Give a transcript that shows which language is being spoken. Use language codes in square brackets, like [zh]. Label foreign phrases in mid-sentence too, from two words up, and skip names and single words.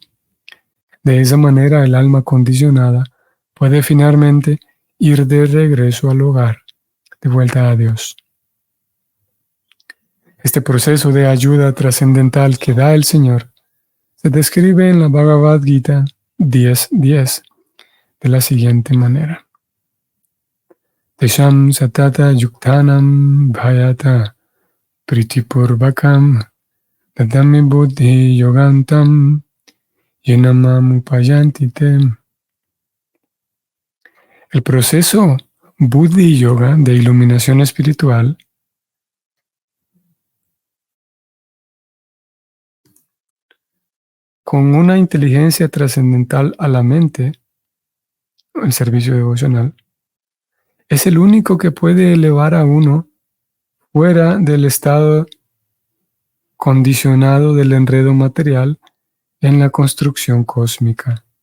[es] De esa manera el alma condicionada puede finalmente ir de regreso al hogar, de vuelta a Dios. Este proceso de ayuda trascendental que da el Señor se describe en la Bhagavad Gita 10.10 de la siguiente manera. [sa] तेषां सतत युक्तानां भजतां प्रीतिपूर्वकम् ददामि बुद्धि योगं तं येन माम् उपयान्ति ते. [es] El proceso Buddhi Yoga de iluminación espiritual con una inteligencia trascendental a la mente, el servicio devocional, es el único que puede elevar a uno fuera del estado condicionado del enredo material en la construcción cósmica.